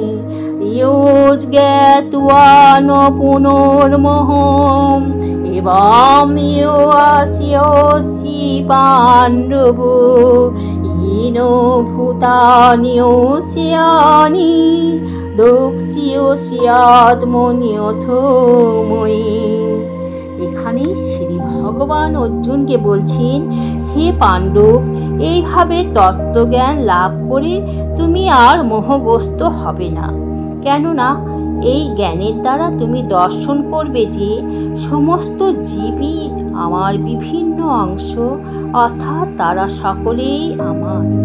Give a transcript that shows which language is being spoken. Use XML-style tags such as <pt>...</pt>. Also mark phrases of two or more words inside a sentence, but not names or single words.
<sa>योज्ञात्वा न पुनर्मोहम् एवं योऽस्यासि पाण्डव येन भूतान्योऽस्यानि दक्ष्यस्यात्मन्यथो मयि।</sa> <bn>এখানে শ্রী ভগবান অর্জুনকে বলছেন, হে পাণ্ডব, এইভাবে তত্ত্বজ্ঞান লাভ করে তুমি আর মোহগ্রস্ত হবে না। কেননা এই জ্ঞানের দ্বারা তুমি দর্শন করবে যে সমস্ত জীবই আমার বিভিন্ন অংশ, অর্থাৎ তারা সকলেই আমার।</bn>